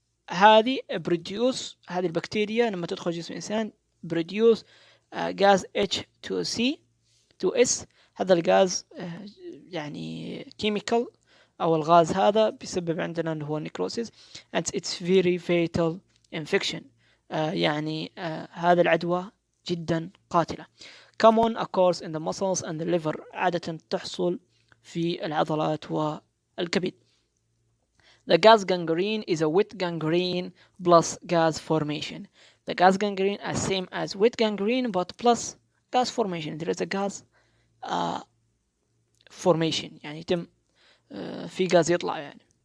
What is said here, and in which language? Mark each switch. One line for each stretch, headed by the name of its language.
Arabic: هذه produce، هذه البكتيريا لما تدخل جسم الإنسان produce غاز H2S. هذا الغاز يعني chemical، أو الغاز هذا بيسبب عندنا اللي هو necrosis
English: and it's very fatal infection.
Arabic: يعني هذا العدوى جدا قاتلة.
English: common occurs in the muscles and the liver،
Arabic: عادة تحصل في العضلات والكبد.
English: The gas gangrene is a wet gangrene plus gas formation. The gas gangrene is same as wet gangrene but plus gas formation. There is a gas formation،
Arabic: يعني يتم في غاز يطلع يعني.